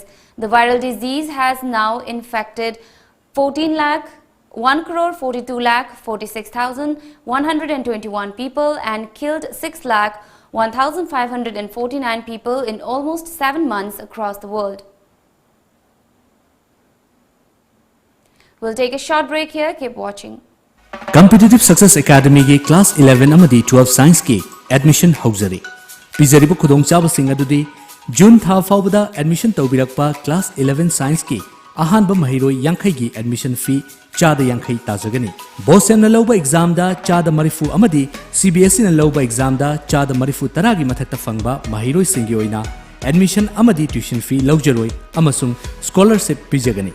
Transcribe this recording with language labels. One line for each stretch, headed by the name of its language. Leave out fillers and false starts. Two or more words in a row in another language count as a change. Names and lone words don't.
English: The viral disease has now infected 1,42,46,121 people and killed 6,01,549 people in almost 7 months across the world. We'll take a short break here. Keep watching.
Manipuri: Competitive Success Academy ki class 11 amadi 12 science ki admission hauzari. Pizaribu khudong chabasing adudi June tha faubada admission taubirakpa class 11 science ki ahanba mahiroi yankhai gi admission fee chada yankhai tajagani. Bosem na lauba exam da chada marifu amadi CBSE na lauba exam da chada marifu taragi mathakta fangba mahiroi singi oina admission amadi
English: tuition fee
Manipuri: laujaroi amasung scholarship pijagani.